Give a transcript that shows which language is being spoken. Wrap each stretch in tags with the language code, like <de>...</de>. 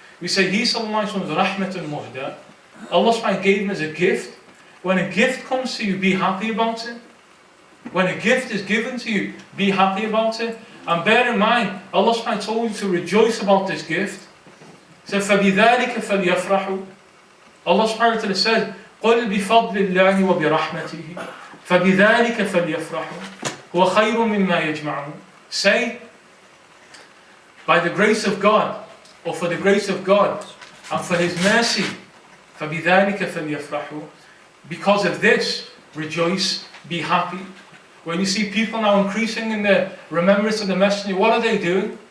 <en>We say he sallallahu alaihi wasallam was rahmatun muhda. Allah subhanahu wa ta'ala gave him as a gift. When a gift comes to you, be happy about it. When a gift is given to you, be happy about it. And bear in mind, Allah subhanahu wa ta'ala told you to rejoice about this gift. He said,</en> <ar>فَبِذَلِكَ فَلْيَفْرَحُوا.</ar> <en>Allah subhanahu wa ta'ala says,</en> <ar>قُلْ بِفَضْلِ اللَّهِ وَبِرَحْمَتِهِ فَبِذَلِكَ فَلْيَفْرَحُوا هُوَ خَيْرٌ مِمَّا يَجْمَعُونَ.</ar> <en>Say, by the grace of God, or for the grace of God, and for His mercy,</en> <ar>فَبِذَلِكَ فَلْيَفْرَحُوا.</ar> <en>Because of this, rejoice, be happy. When you see people now increasing in their remembrance of the messenger, what are they doing?</en>